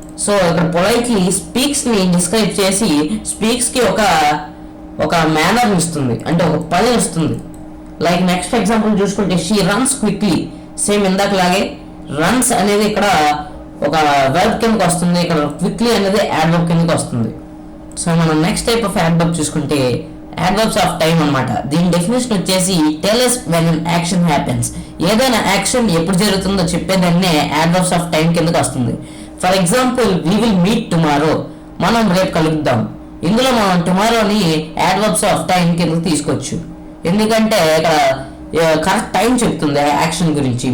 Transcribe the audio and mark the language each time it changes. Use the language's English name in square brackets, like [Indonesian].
[Telugu] So ఇక్కడ politely speaks ని describe చేసి స్పీక్స్ కి ఒక మేనర్ ఇస్తుంది, అంటే ఒక పని ఇస్తుంది. లైక్ నెక్స్ట్ ఎగ్జాంపుల్ చూసుకుంటే she runs quickly, same ఇందాకలాగే runs అనేది ఇక్కడ ఒక వర్బ్ కిందకి వస్తుంది, ఇక్కడ క్విక్లీ అనేది యాడ్వర్బ్ కిందకి వస్తుంది. సో మనం నెక్స్ట్ టైప్ ఆఫ్ యాడ్వర్బ్ చూసుకుంటే యాడ్వర్బ్స్ ఆఫ్ టైం అన్నమాట. దీని డెఫినేషన్ వచ్చేసి [English] Tell us when an action happens. [Telugu] ఏదైనా యాక్షన్ ఎప్పుడు జరుగుతుందో చెప్పేదాన్నే యాడ్వర్బ్స్ ఆఫ్ టైం కిందకి వస్తుంది. [English] for example we will meet tomorrow, [Telugu] మనం రేపు కలుద్దాం. ఇందులో మనం టుమారోని యాడ్వర్బ్స్ ఆఫ్ టైం కిందకి తీసుకోవచ్చు, ఎందుకంటే ఇక్కడ కరెక్ట్ టైం చెప్తుంది యాక్షన్ గురించి.